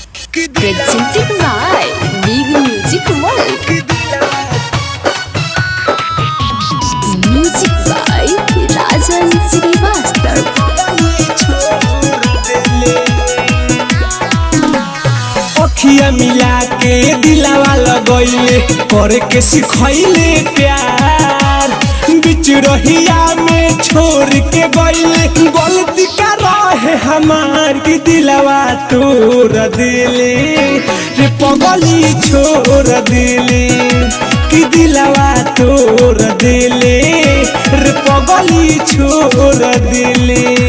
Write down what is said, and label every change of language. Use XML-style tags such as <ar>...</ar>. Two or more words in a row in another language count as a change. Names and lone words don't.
<en>Presented by Big Music World. Music by Rajan Srivastava.</en> <bho>अखिया मिला के दिलावा लगैले करे के सिखैले प्यार बिच रहिया में छोड़ के गइले गलती का रहे हमार की दिलावा तोड़ दिले रे पगली छोड़ दिले की दिलावा तोड़ दिले रे पगली छोड़ दिले</bho>